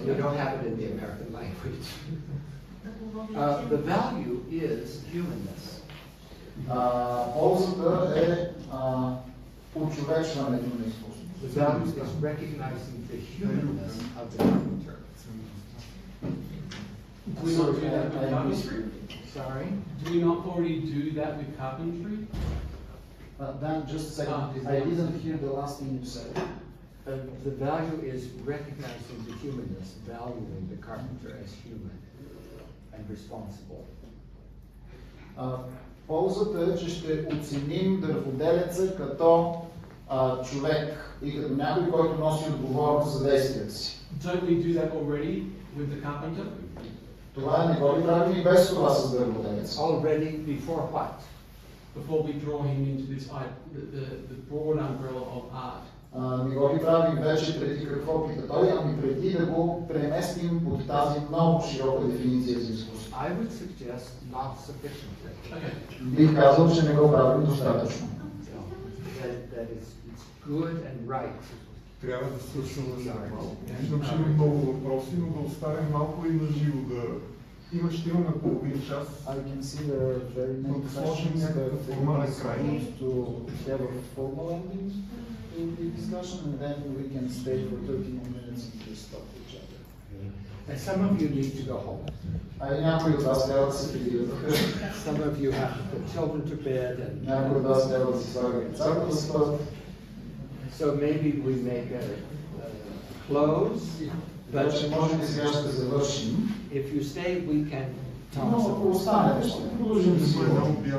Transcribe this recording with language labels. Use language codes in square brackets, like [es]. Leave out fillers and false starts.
[en] You don't have it in the American language. The value is humanness. [bg] Ползата е очовечването на изкуството. [en] The value is recognizing the humanness of the carpenter. Do we not do that with carpentry? Sorry? Do we not already do that with carpentry? Dan, just a second. I didn't hear the last thing you said. The value is recognizing the humanness, valuing the carpenter as human and responsible. [bg] Ползата е, че ще оценим дърводелеца като човек и като някой, който носи отговорност за действията си. [en] Don't we do that already with the carpenter? [bg] Това не го ли правим и без това с дърводелеца? [en] Already before what? Before we draw him into this the broad umbrella of art. [bg] Не го ли правим вече преди какво пита той, ами преди да го преместим под тази много широка дефиниция за изкуство? [en] I would suggest not sufficiently. Okay. [bg] Бих казал, че не го правим достатъчно. [en] That it's good and right. [bg] Трябва да слушаме малко. Виждам, че има много въпроси, но да оставим малко и на живо да... Ще имаме половин час. [en] I can see there are very many questions that to have a formal ending in the discussion, and then we can stay for 30 more minutes and just stop each other. And some of you need to go home. [bg] Някои от вас трябва да се прибират. [en] Some of you have to put children to bed and... [bg] Някои от вас трябва да се слагат децата да спят. [en] So maybe we make a close. [bg] But може би сега ще завършим. [en] If you stay, we can talk. [bg] Но ако останете, ще продължим да си говорим.